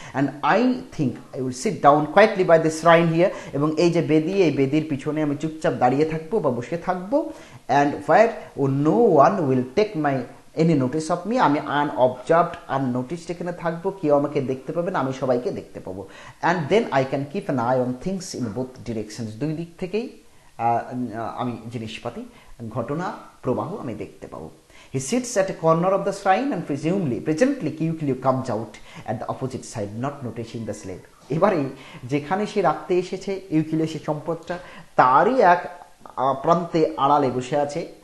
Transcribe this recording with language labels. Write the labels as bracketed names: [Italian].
[English] and I think I will sit down quietly by this shrine here, [Bangla] এবং এই যে বেদি, এই বেদির পিছনে আমি চুপচাপ দাঁড়িয়ে থাকবো বা বসে থাকবো, [English] and where no one will take my any notice of me, [Bangla] আমি আনঅবজার্ভড আননোটিসড এখানে থাকবো, কেউ আমাকে দেখতে পাবে না, আমি সবাইকে দেখতে পাবো। [English] and then I can keep an eye on things in both directions, [Bangla] দুই দিক থেকেই আমি জিনিসপাতি ঘটনা প্রবাহ আমি দেখতে পাবো। [English] He sits at a corner of the shrine and presently Kiukiu comes out at the opposite side, not noticing the slave. [Bangla] এবারে যেখানে সে রাখতে এসেছে ইউকিলিও সে সম্পদটা, তারই এক প্রান্তে আড়ালে বসে আছে।